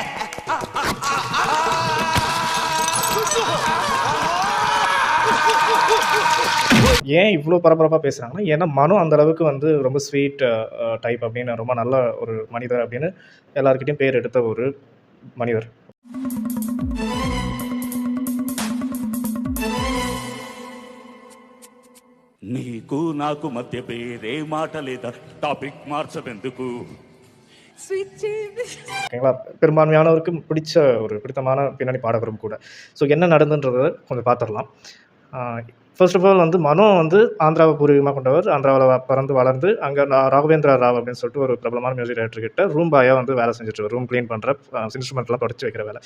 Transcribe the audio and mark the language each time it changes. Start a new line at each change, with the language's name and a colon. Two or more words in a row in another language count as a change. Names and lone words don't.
Tamil: ஏன் இவ்ளோ பரபரப்பா பேசுறாங்கன்னா, ஏன்னா மனோ அந்த அளவுக்கு ரொம்ப
English: sweet type
Tamil: அப்படின்னு ரொம்ப நல்ல ஒரு மனிதர் அப்படின்னு எல்லார்கிட்டயும் பேர் எடுத்த ஒரு மனிதர்.
Telugu: నీకు నాకు మధ్య పేరే మాట లేదా టాపిక్ మార్చబెందుకు
Tamil: ஓகேங்களா? பெரும்பான்மையானவருக்கு பிடித்தமான பின்னணி பாடகரும் கூட. ஸோ என்ன நடந்ததுன்றத கொஞ்சம் பார்த்துரலாம்.
English: first of all
Tamil: மனோ ஆந்திராவை பூர்வீகமாக கொண்டவர். ஆந்திராவில பிறந்து வளர்ந்து அங்கே ராகவேந்திரா ராவ் அப்படின்னு சொல்லிட்டு ஒரு பிரபலமான
English: music director
Tamil: கிட்ட ரூம் பாயா வேலை செஞ்சுட்டு
English: room clean
Tamil: பண்ணுற இன்ஸ்ட்ருமெண்ட்லாம் தொடச்சி வைக்கிற வேலை.